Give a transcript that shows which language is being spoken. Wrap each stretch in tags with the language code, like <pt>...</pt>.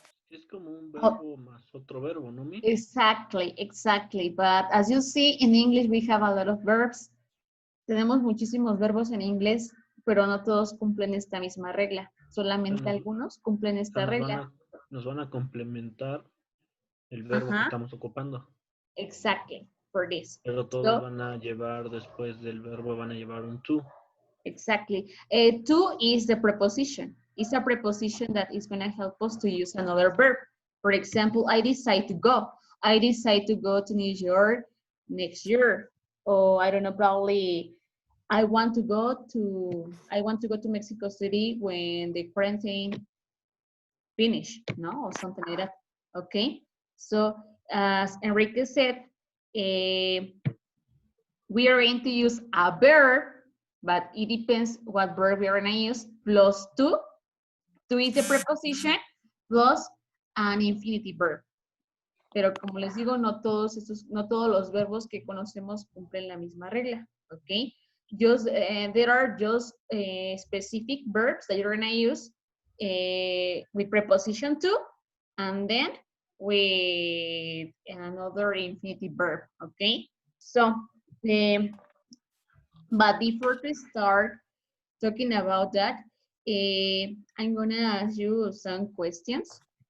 <es>Es como un verbo más otro verbo, ¿no, Mi?</es> <en>Exactly, exactly. But as you see, in English we have a lot of verbs.</en> <es>Tenemos muchísimos verbos en inglés, pero no todos cumplen esta misma regla. Solamente algunos cumplen esta regla. Nos van a complementar el verbo que estamos ocupando.</es> <en>Exactly, for this.</en> <es>Pero todos van a llevar, después del verbo, van a llevar un to.</es> <en>Exactly. To is the preposition. It's a preposition that is going to help us to use another verb. For example, I decide to go. I decide to go to New York next year. Or I don't know, probably I want to go to Mexico City when the quarantine finish, no, or something like that. Okay. So as Enrique said, we are going to use a verb, but it depends what verb we are going to use, plus to. To is the preposition, plus an infinitive verb.</en> <es>Pero como les digo, no todos los verbos que conocemos cumplen la misma regla, ¿ok?</es> <en>Just, there are just specific verbs that you're going to use with preposition to, and then with another infinitive verb, okay? So, but before to start talking about that, I'm gonna ask you some questions.</en>